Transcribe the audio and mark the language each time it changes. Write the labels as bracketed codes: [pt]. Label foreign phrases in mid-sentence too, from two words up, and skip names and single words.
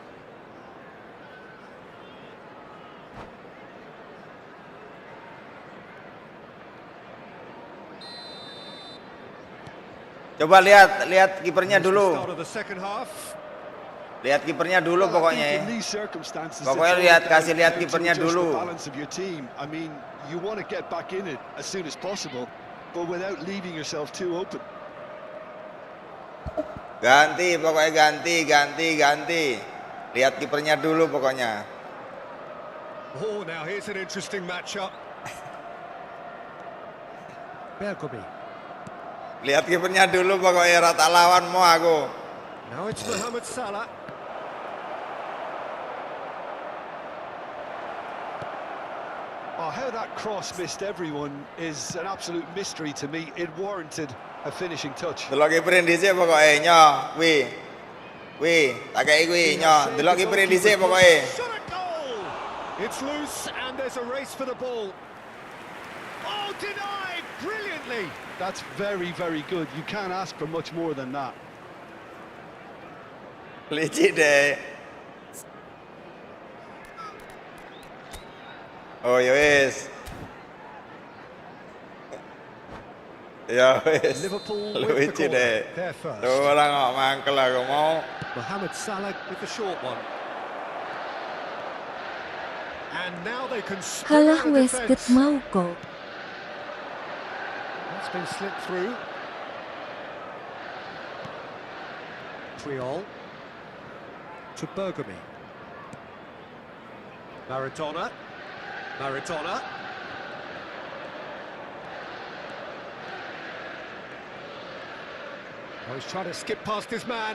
[id] Coba lihat kipernya dulu. Lihat kipernya dulu pokoknya ya. Pokoknya kasih lihat kipernya dulu. [en] I mean, you want to get back in it as soon as possible, but without leaving yourself too open. [id] Ganti, pokoknya ganti. Lihat kipernya dulu pokoknya. [en] Oh, now here's an interesting matchup. Bergomi. [id] Lihat kipernya dulu pokoknya, rata lawan mau aku. [en] Now it's Mohamed Salah. Oh, how that cross missed everyone is an absolute mystery to me. It warranted a finishing touch. [jv] Delok kiperin dhisik pokoke nyo, wi, tak kei kuwi nyo, delok kiperin dhisik pokoke. [en] It's loose and there's a race for the ball. Oh, denied brilliantly. That's very, very good. You can't ask for much more than that. [id] Licik deh. [jv] Oh ya wis. Ya wis. [en] Liverpool with the corner. They're first. [jv] Tuh lah kok mangkel aku mau. [en] Mohamed Salah with the short one. And now they can [jv] Halah wes ket mau kok. [en] That's been slipped through. Triol to Bergomi. Maradona. Oh, he's trying to skip past his man.